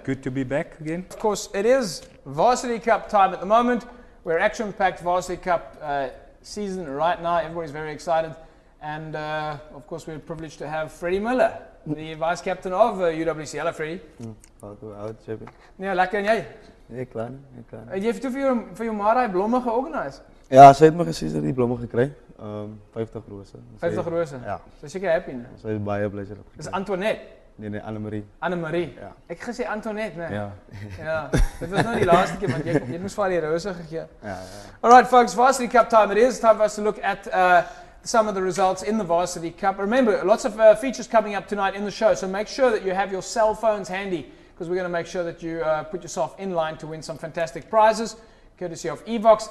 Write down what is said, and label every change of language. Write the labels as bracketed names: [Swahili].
[English] Good to be back again. Of course, it is Varsity Cup time at the moment. We're action-packed Varsity Cup season right now. Everybody's very excited. And, of course, we're privileged to have Freddie Miller, the vice captain of UWC. Hello, Freddie. [Afrikaans] Hoe oud, JP? Ja, lekker en jy? Nee, klaar nie. Jy het toe vir jou ma daai blomme georganiseer? Ja, sy het my gesê sy het die blomme gekry. 50 rose. 50 rose? Ja. Sy is seker happy, né? Sy is baie bly sy het. Dis Antoinette? Nee, Annemarie. Annemarie? Ja. Ek gesê Antoinette, né? Ja. Ja. Dit was nou die laaste keer, want jy moes vir haar die rose gegee. Ja. [English] Alright folks, Varsity Cup time it is. Time for us to look at some of the results in the Varsity Cup. Remember, lots of features coming up tonight in the show, so make sure that you have your cell phones handy, because we're going to make sure that you put yourself in line to win some fantastic prizes, courtesy of Evox.